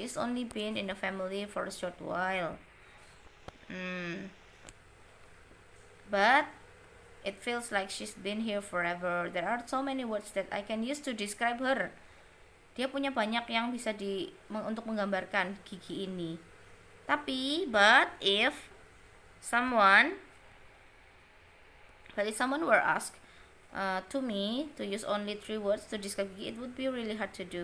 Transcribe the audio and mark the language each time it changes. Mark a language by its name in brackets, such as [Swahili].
[English] She's only been in the family for a short while. But it feels like she's been here forever. There are so many words that I can use to describe her. [Indonesian] Dia punya banyak yang bisa untuk menggambarkan Gigi ini. [English] Tapi but if someone were asked to me to use only 3 words to describe Gigi, it would be really hard to do.